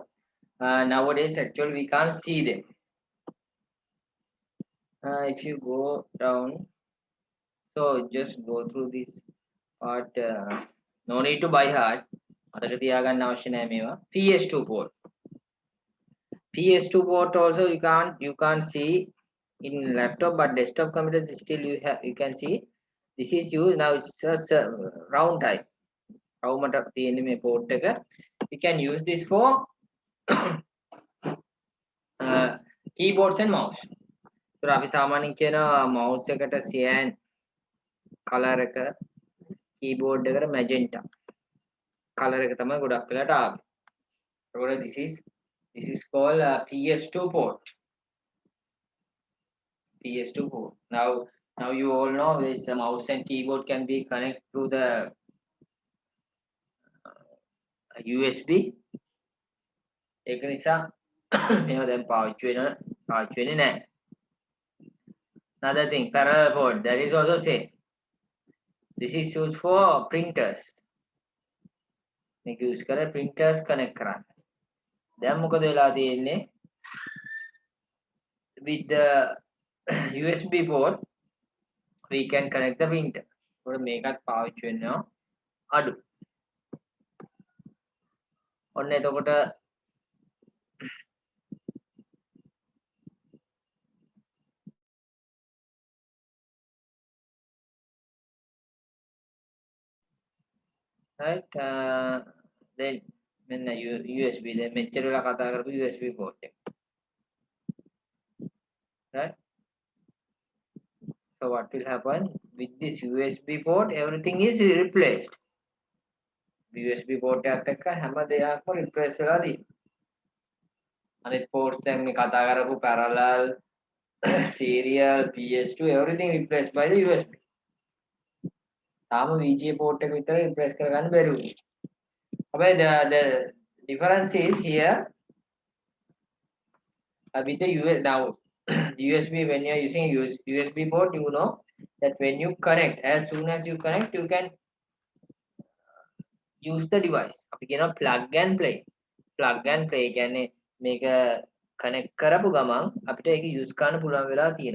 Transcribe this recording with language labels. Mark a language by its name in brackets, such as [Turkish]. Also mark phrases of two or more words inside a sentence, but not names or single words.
[English] Nowadays actually we can't see them. If you go down, so just go through this part. No need to buy hard. [Sinhala] අදට තියාගන්න අවශ්‍ය නැහැ මේවා. [English] PS2 port. PS2 port also you can't see in laptop, but desktop computers still you can see. This is used now. It's a round type. [Sinhala] රවුමට තියෙන මේ port එක. [English] You can use this for keyboards and mouse. [Sinhala] So අපි සාමාන්‍යයෙන් කියන mouse එකට [English] cyan color [Sinhala] එක, keyboard එකට [English] magenta color [Sinhala] එක තමයි ගොඩක් වෙලාට ආවේ. ඒකෝල [English] this is called PS2 port. PS2 port. Now you all know this mouse and keyboard can be connected through the USB. [Sinhala] ඒක නිසා මේවා දැන් පාවිච්චි වෙන්නේ නැහැ. [English] Another thing, parallel port, that is also same. This is used for printers. [Sinhala] මේක use කරලා printers connect කරන්න. දැන් මොකද වෙලා තියෙන්නේ? [English] With the USB port, we can connect the printer. [Sinhala] So මේකත් පාවිච්චි වෙනවා අඩු. ඔන්න එතකොට [English] right then [Sinhala] මෙන්න USB දැන් මෙච්චර වෙලා කතා කරපු USB port එක. [English] Right? So what will happen with this USB port? Everything is replaced. [Sinhala] USB port එකත් එක්ක හැම දෙයක්ම replace වෙලා තියෙනවා. අනිත් ports දැන් මේ කතා කරපු [English] parallel, serial, PS2 everything replaced by the USB. [Sinhala] තාම VGA port එක විතර replace කරගන්න බැරි වුණා. [English] හැබැයි the difference is here with the US now USB, when you are using USB port, you know that when you connect, as soon as you connect, you can use the device. [Sinhala] අපි කියනවා [English] plug and play. Plug and play [Sinhala] කියන්නේ මේක connect කරපු ගමන් අපිට ඒක use කරන්න පුළුවන් වෙලා තියෙනවා.